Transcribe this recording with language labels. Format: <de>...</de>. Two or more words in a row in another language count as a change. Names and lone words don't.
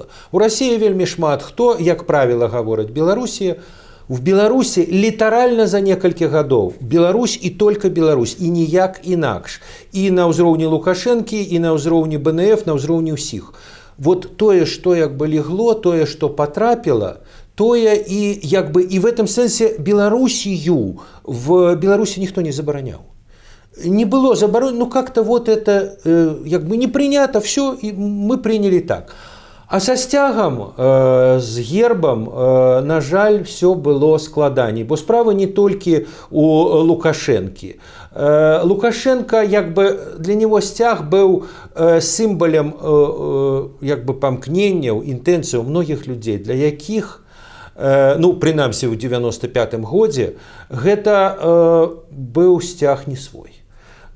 <be>У Расіі вельмі шмат хто, як правіла, гавораць Беларусія. В Беларусі літаральна за некалькі гадоў Беларусь і толькі Беларусь, і ніяк інакш. І на ўзроўні Лукашэнкі, і на ўзроўні БНФ, на ўзроўні ўсіх. Вот тое, што легло, тое, што патрапіла, тое і</be> <ru>в этом</ru> <be>сэнсе Беларусію в Беларусі ніхто не забараняў.</be> <ru>Не было заборонено, как-то вот это не принято, все, и мы приняли так.</ru> <be>А со сцягам, з гербам, на жаль,</be> <ru>все было</ru> <be>складаней, бо справа не толькі у Лукашэнкі. Лукашенко,</be> <ru>для него</ru> <be>сцяг быў сімвалем памкненняў, інтэнцыяў многіх людзей, для якіх, прынамсі ў 95-м годзе, гэта быў сцяг не свой.</be>